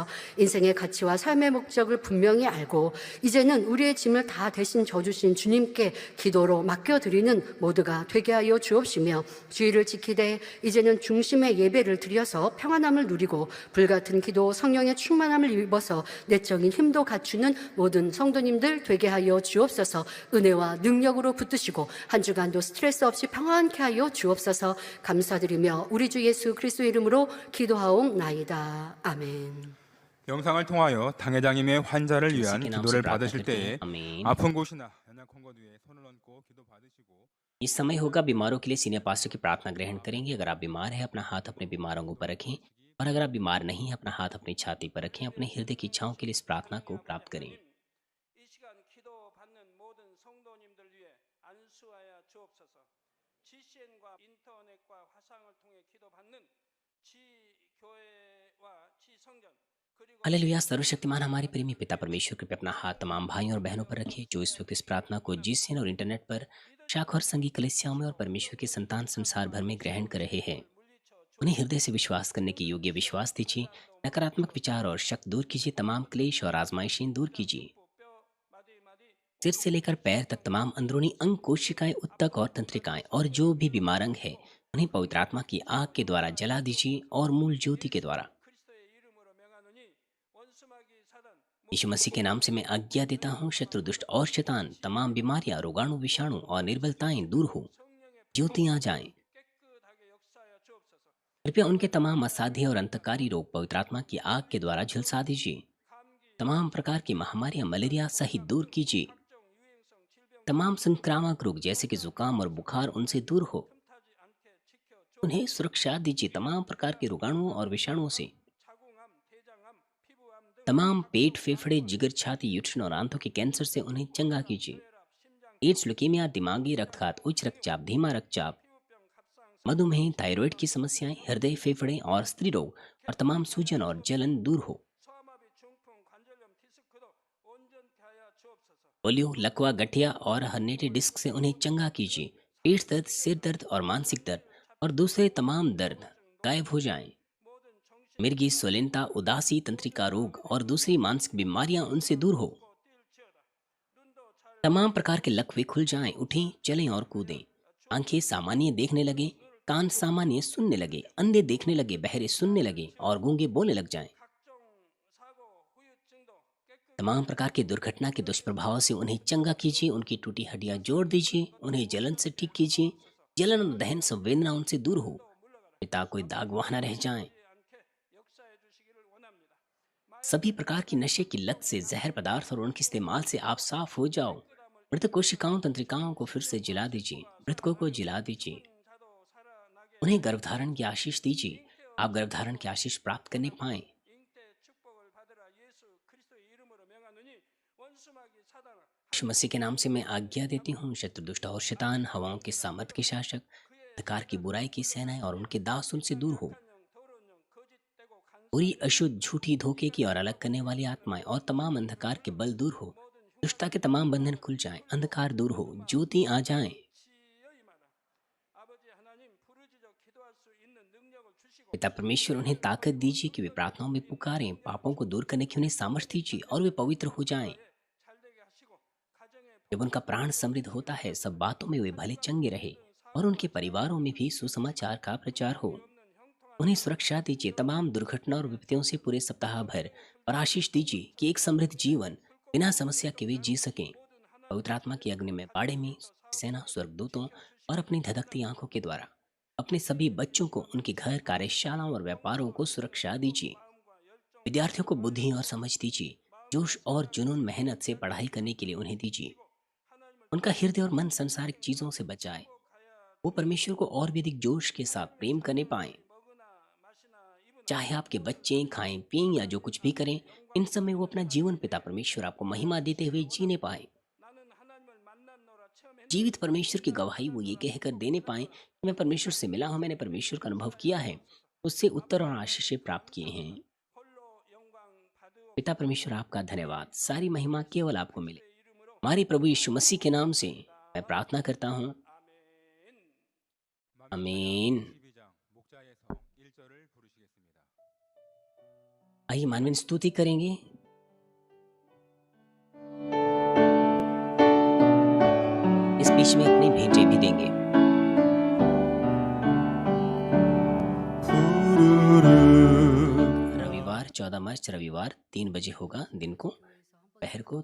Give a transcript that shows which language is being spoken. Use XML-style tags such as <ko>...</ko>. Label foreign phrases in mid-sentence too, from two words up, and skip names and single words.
<ko>인생의 가치와 삶의 목적을 분명히 알고 이제는 우리의 짐을 다 대신 져주신 주님께 기도로 맡겨드리는 모두가 되게 하여 주옵시며 주의를 지키되 이제는 중심의 예배를 드려서 평안함을 누리고 불같은 기도, 성령의 충만함을 입어서 내적인 힘도 갖추는 모든 성도님들 되게 하여 주옵소서. 은혜와 능력으로 붙드시고 한 주간도 스트레스 없이 평안케 하여 주옵소서. 감사드리며 우리 주 예수 그리스도 이름으로 기도하옵나이다. 아멘. 영상을 통하여 당회장님의 환자를</ko> <hi>किसी</hi> <ko>위한</ko> <hi>के नाम से</hi> <ko>기도를</ko> <hi>प्रार्थना</hi> <ko>받으실</ko> <hi>करते हैं।</hi> <ko>때에</ko> <hi>आमीन।</hi> <ko>아픈 곳이나 연약한 곳 위에 손을 얹고 기도 받으시고</ko> <hi>इस समय होगा बीमारों के लिए</hi> <en>senior pastor</en> <hi>की प्रार्थना ग्रहण करेंगे। अगर आप बीमार हैं अपना हाथ अपने बीमारों के ऊपर रखें, और अगर आप बीमार नहीं हैं अपना हाथ अपनी छाती पर रखें। अपने हृदय की इच्छाओं के लिए इस प्रार्थना को प्राप्त करें।</hi> <ko>이 시간 기도받는 모든 성도님들 위해 안수하여 주옵소서. GCN과 인터넷과 화상을 통해 기도받는 지교회와 지성전 그리고</ko> <hi>हालेलुया। सर्वशक्तिमान हमारे प्रेमी पिता परमेश्वर कृपया अपना हाथ तमाम भाइयों और बहनों पर रखिए जो इस वक्त इस प्रार्थना को जीसीएन और इंटरनेट पर शाख और संगी कलीसियाओं में और परमेश्वर के संतान संसार भर में ग्रहण कर रहे हैं। उन्हें हृदय से विश्वास करने के योग्य विश्वास दीजिए। नकारात्मक विचार और शक दूर कीजिए। तमाम क्लेश और आजमाइशें दूर कीजिए। सिर से लेकर पैर तक तमाम अंदरूनी अंग, कोशिकाएं, उत्तक और तंत्रिकाएं और जो भी बीमार अंग है उन्हें पवित्र आत्मा की आग के द्वारा जला दीजिए और मूल ज्योति के द्वारा।</hi> <ko>그리스도의 이름으로 명하노니 원수마귀 사단</ko> <hi>यीशु मसीह के नाम से मैं आज्ञा देता हूँ, शत्रु, दुष्ट और शैतान, तमाम बीमारियां, रोगाणु, विषाणु और निर्बलताएं दूर हो,</hi> <ko>성령의</ko> <hi>ज्योति आ जाएं।</hi> <ko>깨끗하게 역사하여 주옵소서.</ko> <hi>कृपया उनके तमाम असाध्य और अंतकारी रोग पवित्र आत्मा की आग के द्वारा झुलसा दीजिए।</hi> <ko>감기,</ko> <hi>तमाम प्रकार की महामारियां, मलेरिया सहित दूर कीजिए।</hi> <ko>각종 유행성 질병</ko> <hi>तमाम संक्रामक रोग जैसे कि जुकाम और बुखार उनसे दूर हो,</hi> <ko>틈타지 않게 지켜</ko> <hi>उन्हें सुरक्षा दीजिए। तमाम प्रकार के रोगाणुओं और विषाणुओं से,</hi> <ko>자궁암, 대장암, 피부암 등</ko> <hi>तमाम पेट, फेफड़े, जिगर, छाती, यूट्रन और आंतों के कैंसर से उन्हें चंगा कीजिए।</hi> <ko>혈압, 심장,</ko> <hi>एड्स, ल्यूकेमिया, दिमागी रक्तघात, उच्च रक्तचाप, धीमा रक्तचाप,</hi> <ko>피부병, 갑상,</ko> <hi>मधुमेह, थायराइड की समस्याएं, हृदय, फेफड़े और स्त्री रोग और तमाम सूजन और जलन दूर हो।</hi> <ko>소아마비, 중풍, 관절염, 디스크도 온전케 하여 주옵소서.</ko> <hi>पोलियो, लकवा, गठिया और हर्निएटेड डिस्क से उन्हें चंगा कीजिए। पेट दर्द, सिर दर्द और मानसिक दर्द और दूसरे तमाम दर्द गायब हो जाएं।</hi> <ko>모든 정신</ko> <hi>मिर्गी, स्वलिनता, उदासी, तंत्रिका रोग और दूसरी मानसिक बीमारियां उनसे दूर हो।</hi> <ko>뛰을지어다. 눈도 잘</ko> <hi>तमाम प्रकार के लकवे खुल जाएं, उठें, चलें और कूदें। आंखें सामान्य देखने लगे, कान सामान्य सुनने लगे, अंधे देखने लगे, बहरे सुनने लगे और गूंगे बोलने लग जाएं।</hi> <ko>각종 사고, 후유증도 깨끗</ko> <hi>तमाम प्रकार की दुर्घटना के दुष्प्रभाव से उन्हें चंगा कीजिए। उनकी टूटी हड्डियां जोड़ दीजिए। उन्हें जलन से ठीक कीजिए। जलन और दहन संवेदना उनसे दूर हो।</hi> <ko>물러가라.</ko> <hi>पिता कोई दाग वहाँ न रह जाएं।</hi> <ko>않게 역사해 주시기를 원합니다.</ko> <hi>सभी प्रकार की नशे की लत से, जहर पदार्थ और उनके इस्तेमाल से आप साफ हो जाओ। मृत कोशिकाओं, तंत्रिकाओं को फिर से जिला दीजिए। मृतकों को जिला दीजिए।</hi> <ko>자도 살아나게</ko> <hi>उन्हें गर्भधारण की आशीष दीजिए। आप गर्भधारण की आशीष प्राप्त करने पाएं।</hi> <ko>잉태 축복을 받으라. 예수 그리스도의 이름으로 명하노니 원수마귀 사단아</ko> <hi>यीशु मसीह के नाम से मैं आज्ञा देती हूँ, शत्रु, दुष्ट और शैतान, हवाओं के सामर्थ के शासक, अंधकार की बुराई की सेनाएं और उनके दास उनसे दूर हो।</hi> <ko>영, 더러운 영, 거짓되고 간</ko> <hi>पूरी अशुद्ध, झूठी, धोखे की और अलग करने वाली आत्माएं और तमाम अंधकार के बल दूर हो। दुष्टता के तमाम बंधन खुल जाएं, अंधकार दूर हो, ज्योति आ जाएं।</hi> <ko>지여이 마라. 아버지 하나님 부르짖어 기도할 수 있는 능력을 주시고</ko> <hi>पिता परमेश्वर उन्हें ताकत दीजिए कि वे प्रार्थनाओं में पुकारें। पापों को दूर करने की उन्हें सामर्थ्य दीजिए और वे पवित्र हो जाएं।</hi> <ko>잘되게 하시고 가정에</ko> <hi>जब उनका प्राण समृद्ध होता है, सब बातों में वे भले चंगे रहे और उनके परिवारों में भी सुसमाचार का प्रचार हो।</hi> <ko>없는 형통한</ko> <hi>उन्हें सुरक्षा दीजिए तमाम दुर्घटना और विपत्तियों से पूरे सप्ताह भर, और आशीष दीजिए कि एक समृद्ध जीवन बिना समस्या के वे जी सकें। पवित्र आत्मा की अग्नि में बाड़े में सेना, स्वर्गदूतों और अपनी धधकती आंखों के द्वारा अपने सभी बच्चों को, उनके घर, कार्यशालाओं और व्यापारों को सुरक्षा दीजिए। विद्यार्थियों को बुद्धि और समझ दीजिए। जोश और जुनून, मेहनत से पढ़ाई करने के लिए उन्हें दीजिए। उनका हृदय और मन संसारिक चीजों से बचाए। वो परमेश्वर को और भी अधिक जोश के साथ प्रेम करने पाए।</hi> <ko>먹으나 마시나 입으나</ko> <hi>चाहे आपके बच्चे खाएं, पिएं या जो कुछ भी करें, इन सब में वो अपना जीवन पिता परमेश्वर आपको महिमा देते हुए जीने पाए।</hi> <ko>나는 하나님을 만났노라 체험했노라.</ko> <hi>जीवित परमेश्वर की गवाही वो ये कहकर देने पाए कि मैं परमेश्वर से मिला हूं, मैंने परमेश्वर का अनुभव किया है। उससे उत्तर और आशीषें प्राप्त किए हैं।</hi> <ko>홀로 영광 받으옵</ko> <hi>पिता परमेश्वर आपका धन्यवाद, सारी महिमा केवल आपको मिले। हमारे प्रभु यीशु मसीह के नाम से मैं प्रार्थना करता हूँ।</hi> <ko>아멘. 아멘. 22장 목자에서 1절을 부르시겠습니다.</ko> <hi>आइए मानवीय स्तुति करेंगे। इस बीच में अपनी भेंटें भी देंगे। रविवार 14 मार्च रविवार 3 बजे होगा दिन को, दोपहर को।</hi>